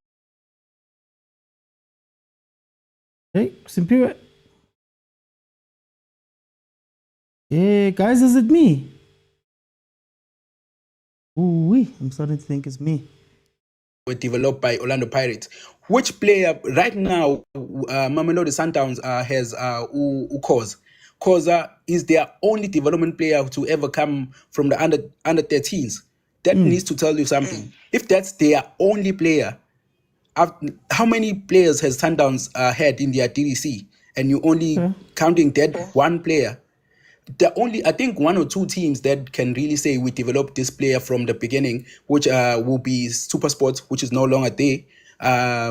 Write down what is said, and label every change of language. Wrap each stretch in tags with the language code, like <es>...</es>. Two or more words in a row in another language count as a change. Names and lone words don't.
<en>Hey, Simpiwe. Hey, guys, is it me? Ooh, I'm starting to think it's me. Were developed by Orlando Pirates. Which player right now, Mamelodi Sundowns has khoza. Khoza is their only development player to ever come from the under 13s. That needs to tell you something. If that's their only player, how many players has Sundowns had in their DDC? And you only counting that one player. I think one or two teams that can really say we developed this player from the beginning, which will be Supersport, which is no longer there.</en>